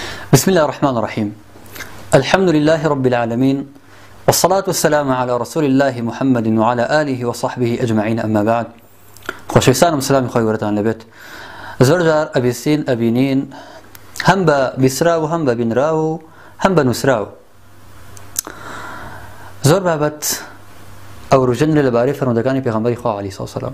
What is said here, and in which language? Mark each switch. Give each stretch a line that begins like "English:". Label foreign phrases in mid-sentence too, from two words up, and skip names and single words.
Arabic: بسم الله الرحمن الرحيم. الحمد لله رب العالمين، والصلاة والسلام على رسول الله محمد وعلى آله وصحبه أجمعين. أما بعد،
Central Kurdish: خوشویستانم سلامی خوای ورتان لبێت. زۆر جار ئەبیستین ئەبینین هەم بە بیسرا و هەم بە بینرا و هەم بە نووسرا و زۆر بابەت ئەوروژنرە لەبارەی فەرمودەکانی پێغەمبەری خوا عەلەیهی سەلام.